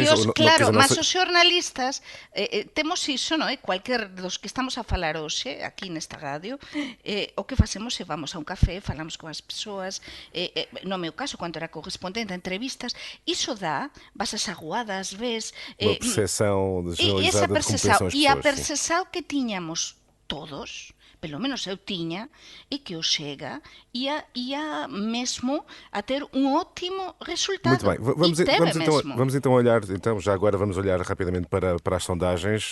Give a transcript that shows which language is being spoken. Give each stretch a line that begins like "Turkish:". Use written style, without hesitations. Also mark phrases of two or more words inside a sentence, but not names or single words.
Galician: Claro, mas os xornalistas temos iso, non é? Cualquier dos que estamos a falar hoxe, aquí nesta radio, o que facemos é vamos a un café, falamos con as persoas, no meu caso, cando era correspondente a entrevistas, iso dá, vas ás aguadas, ves...
Portuguese: Uma percepção generalizada de como pensam as pessoas. E a percepção que tiñamos todos, pelo menos eu tiña, e que o Chega ia mesmo a ter um ótimo resultado. Muito bem, vamos então olhar, já agora vamos olhar rapidamente para as sondagens.